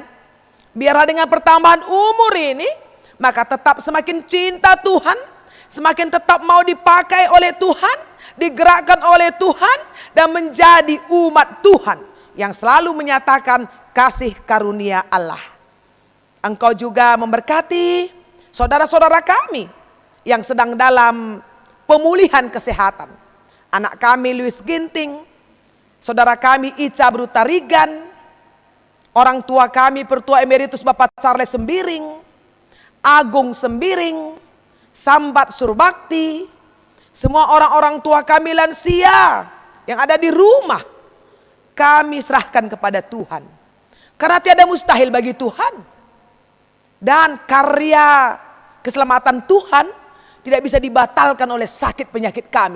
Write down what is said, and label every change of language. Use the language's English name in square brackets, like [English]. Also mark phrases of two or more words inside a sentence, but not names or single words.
[Indonesian] Biarlah dengan pertambahan umur ini, maka tetap semakin cinta Tuhan, semakin tetap mau dipakai oleh Tuhan, digerakkan oleh Tuhan, dan menjadi umat Tuhan yang selalu menyatakan kasih karunia Allah. Engkau juga memberkati saudara-saudara kami yang sedang dalam pemulihan kesehatan. Anak kami Louis Ginting saudara kami Ica Brutarigan, orang tua kami Pertua Emeritus Bapak Charles Sembiring, Agung Sembiring, Sambat Surbakti, semua orang-orang tua kami lansia yang ada di rumah, kami serahkan kepada Tuhan. Karena tiada mustahil bagi Tuhan. Dan karya keselamatan Tuhan tidak bisa dibatalkan oleh sakit penyakit kami.